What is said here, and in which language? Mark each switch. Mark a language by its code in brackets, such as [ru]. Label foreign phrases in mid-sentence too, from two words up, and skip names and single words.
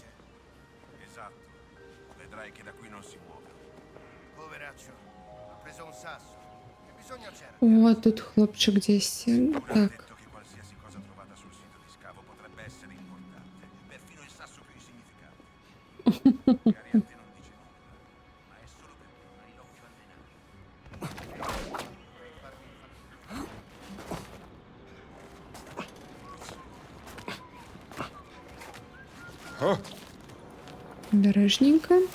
[it] Esatto. Vedrai che da qui non si muove. Poveraccio, ha preso un sasso. Che bisogno c'era? [uk] О, тут хлопчик десь. Так. [it] Detto che qualsiasi cosa trovata sul sito di scavo potrebbe essere importante, perfino il sasso più insignificante. Magari a te non dice nulla, ma è solo per me, hai l'occhio allenato. [uk] Бережненько.